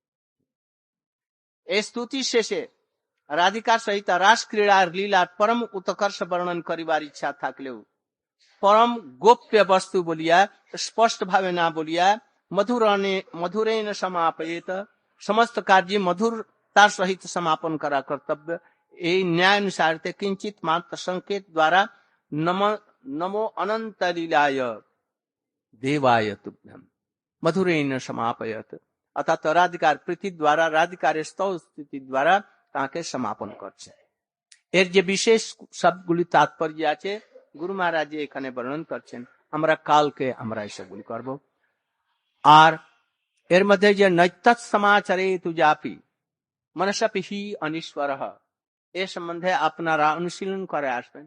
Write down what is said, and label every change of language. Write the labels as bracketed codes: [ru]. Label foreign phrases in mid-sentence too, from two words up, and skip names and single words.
[bn] এই স্তুতি শেষে রাধিকার সহিত রাস ক্রীড়ার লীলার পরম উৎকর্ষ বর্ণন করিবার ইচ্ছা থাকলেও পরম গোপ্য বস্তু বলিয়া স্পষ্ট ভাবে না বলিয়া [sa] মধুরেণ সমাপয়েত, [bn] সমস্ত কার্য মধুর তার সহিত সমাপন করা কর্তব্য। এই ন্যায়ানুসার কিঞ্চিত মাত্র সংকেত দ্বারা [sa] নমো অনন্ত লীলায় দেवाय तुभ्यम मधुरेण समापयत, [bn] অর্থাৎ রাধিকার প্রীতি দ্বারা, রাধিকারের স্তব স্তুতি দ্বারা তাকে সমাপন করছে। এর যে বিশেষ সবগুলি তাৎপর্য আছে গুরু মহারাজ এখানে বর্ণন করছেন, আমরা কালকে আমরা এসবগুলি করব। আর এর মধ্যে যে [sa] নৈতৎ সমাচারে তুজাপি মনসাপি অনিশ্বর, [bn] এ সম্বন্ধে আপনারা অনুশীলন করে আসবেন।